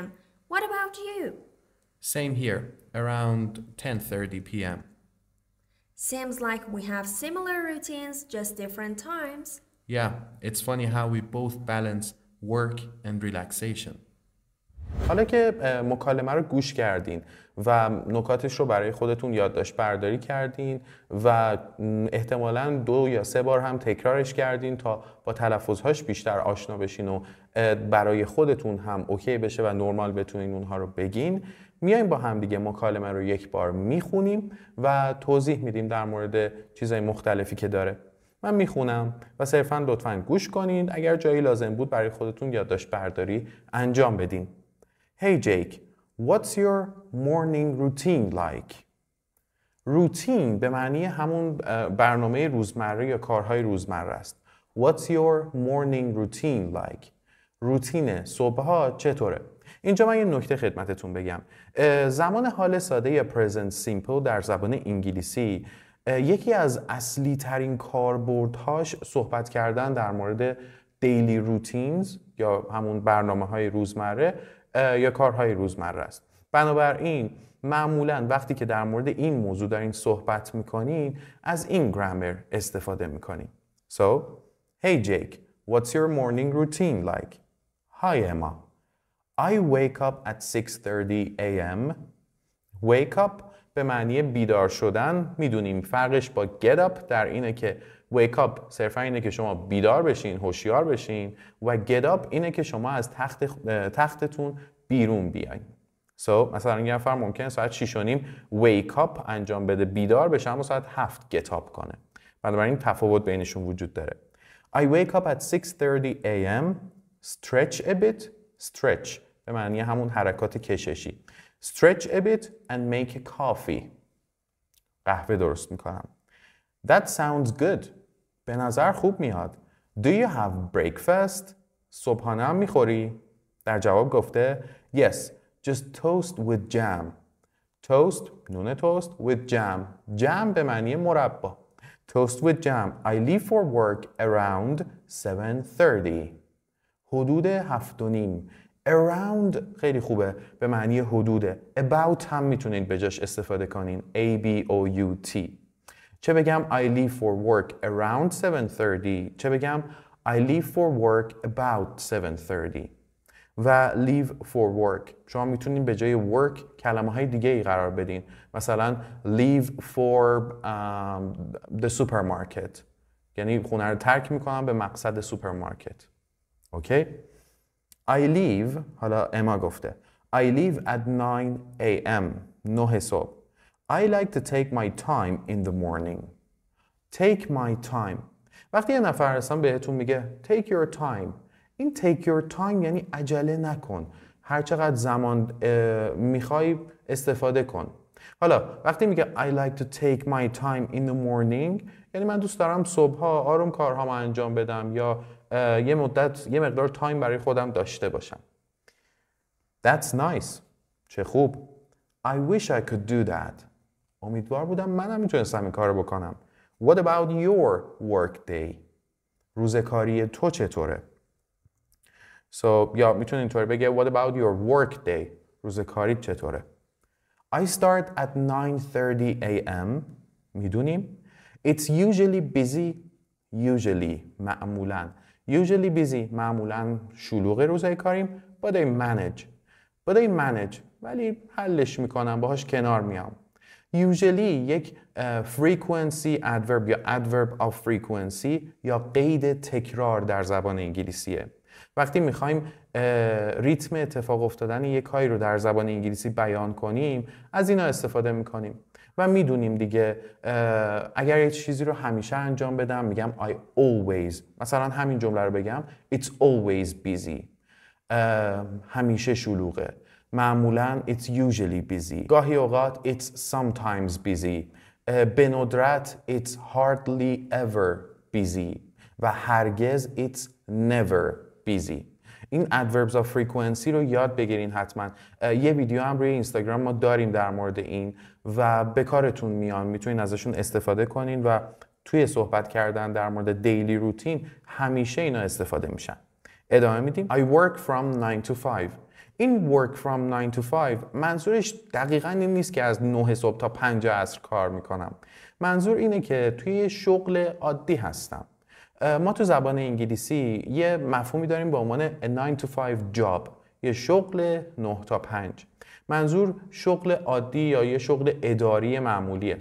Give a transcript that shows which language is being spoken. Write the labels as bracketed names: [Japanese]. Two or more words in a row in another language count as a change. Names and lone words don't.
[English] What about you? Same here, around 10:30 p.m. Seems like we have similar routines, just different times. Yeah, it's funny how we both balance work and relaxation. [Persian] حالا که مکالمه رو گوش کردین و نکاتش رو برای خودتون یادداشت برداری کردین و احتمالاً 2 یا 3 بار هم تکرارش کردین تا با تلفظهاش بیشتر آشنا بشین و برای خودتون هم اوکی بشه و نرمال بتونین اونها رو بگین، میایم با هم دیگه مکالمه رو یک بار میخونیم و توضیح میدیم در مورد چیزهای مختلفی که داره. من میخونم و صرفاً لطفاً گوش کنین، اگر جایی لازم بود برای خودتون یادداشت برداری انجام بدین. [English] Hey Jake, what's your morning routine like? [Persian] روتین به معنی همون برنامه روزمره یا کارهای روزمره است. [English] What's your morning routine like? [Persian] روتین صبحها چطوره؟ اینجا من یه نکته خدمتتون بگم. زمان حال ساده یا [English] present simple [Persian] در زبان انگلیسی یکی از اصلی ترین کاربردهاش صحبت کردن در مورد [English] daily routines [Persian] یا همون برنامه‌های روزمره یا کارهای روزمره است. بنابراین معمولاً وقتی که در مورد این موضوع دارین صحبت میکنین از این گرامر استفاده میکنین. [English] So, hey Jake, what's your morning routine like? Hi Emma. I wake up at 6:30 a.m. Wake up [Persian] به معنی بیدار شدن. میدونیم فرقش با [English] get up [Persian] در اینه که [English] wake up [Persian] صرفا اینه که شما بیدار بشین، هوشیار بشین و [English] get up [Persian] اینه که شما از تختتون بیرون بیاین. So مثلا یه نفر ممکنه ساعت 6:30 [English] wake up [Persian] انجام بده، بیدار بشه، اما ساعت 7 [English] get up [Persian] کنه. بنابراین تفاوت بینشون وجود داره. [English] I wake up at 6:30 a.m. Stretch a bit. [Persian] Stretch به معنی همون حرکات کششی. [English] Stretch a bit and make a coffee. [Persian] قهوه درست میکنم. [English] That sounds good. [Persian] به نظر خوب میاد. [English] Do you have breakfast? [Persian] صبحانه هم میخوری؟ در جواب گفته [English] Yes, just toast with jam. [Persian] Toast, نون توست [English] with jam. Jam [Persian] به معنی مربا. [English] Toast with jam. I leave for work around 7:30. [Persian] حدود 7:30. Around خیلی خوبه به معنی حدوده. About هم میتونید به جاش استفاده کنین. A-B-O-U-T. چه بگم [English] I leave for work around 7:30. [Persian] چه بگم [English] I leave for work about 7:30. [Persian] و [English] leave for work [Persian] شما میتونین به جای work کلمه های دیگه ای قرار بدین. مثلا [English] leave for the supermarket [Persian] یعنی خونه رو ترک میکنم به مقصد سوپرمارکت. [English] اوکی؟ I leave [Persian] حالا اما گفته [English] I leave at 9 a.m. [Persian] 9 صبح. [English] I like to take my time in the morning. Take my time. [Persian] وقتی یه نفر اصلا بهتون میگه [English] take your time، [Persian] این [English] take your time [Persian] یعنی عجله نکن، هر چقدر زمان میخوای استفاده کن. حالا وقتی میگه [English] I like to take my time in the morning [Persian] یعنی من دوست دارم صبحها آروم کارهامو انجام بدم یا یه مقدار تایم برای خودم داشته باشم. [English] That's nice. [Persian] چه خوب. [English] I wish I could do that. [Persian] امیدوار بودم منم میتونستم این کارو بکنم. [English] What about your work day? [Persian] روز کاری تو چطوره؟ So یا میتونین اینطور بگه [English] What about your work day? [Persian] روز کاری چطوره؟ [English] I start at 9:30 a.m. [Persian] میدونیم [English] It's usually busy. [Persian] Usually معمولاً [English] Usually busy [Persian] معمولاً شلوغ روزهای کاریم. [English] But I manage [Persian] ولی حلش میکنم، باهاش کنار میام. Usually یک [English] frequency adverb [Persian] یا [English] adverb of frequency [Persian] یا قید تکرار در زبان انگلیسیه. وقتی میخوایم ریتم اتفاق افتادن یک کاری رو در زبان انگلیسی بیان کنیم از اینا استفاده میکنیم و میدونیم دیگه اگر یه چیزی رو همیشه انجام بدم میگم [English] I always، [Persian] مثلا همین جمله رو بگم [English] It's always busy. [Persian] همیشه شلوغه. معمولاً [English] It's usually busy. [Persian] گاهی اوقات [English] It's sometimes busy. [Persian] به ندرت [English] It's hardly ever busy. [Persian] و هرگز [English] It's never busy. [Persian] این [English] adverbs of frequency [Persian] رو یاد بگیرین حتما. یه ویدیو هم روی اینستاگرام ما داریم در مورد این و به کارتون میان، میتونین ازشون استفاده کنین و توی صحبت کردن در مورد [English] daily routine [Persian] همیشه اینا استفاده میشن. ادامه میدیم. [English] I work from 9 to 5. [Persian] این [English] work from 9 to 5 [Persian] منظورش دقیقاً این نیست که از 9 صبح تا 5 عصر کار میکنم. منظور اینه که توی شغل عادی هستم. ما تو زبان انگلیسی یه مفهومی داریم به عنوان [English] a 9 to 5 job [Persian] یه شغل 9 تا 5. منظور شغل عادی یا یه شغل اداری معمولیه.